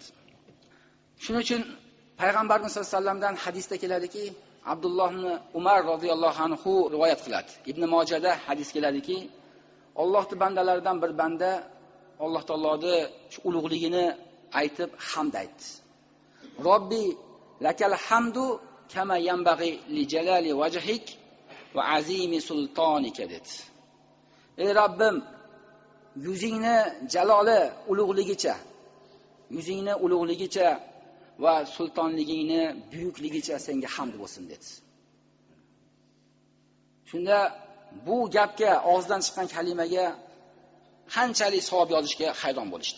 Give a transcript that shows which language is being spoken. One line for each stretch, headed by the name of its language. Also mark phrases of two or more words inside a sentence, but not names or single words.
Uzbek: Shuning uchun Payg'ambarimiz
Arabic: صلى الله عليه وسلم
Uzbek: hadisda keladiki, Abdulloh ibn Umar
Arabic: رضي الله عنه
Uzbek: rivoyat qiladi. Ibn Mojada hadis keladiki, Allohning bandalaridan bir banda Alloh taoloning shu ulug'ligini aytib hamd aytdi.
Arabic: رب لك الحمد كما ينبغي لجلال وجهك وعظيم سلطانك dedi.
Uzbek: Ey Rabbim, yuzingni jaloli ulug'ligicha, yuzingni ulug'ligicha va sultonligingni buyukligicha senga hamd bo'lsin dedi. Shunda bu gapga, og'zidan chiqqan kalimaga qanchalik savob yozishga hayron bo'lishdi.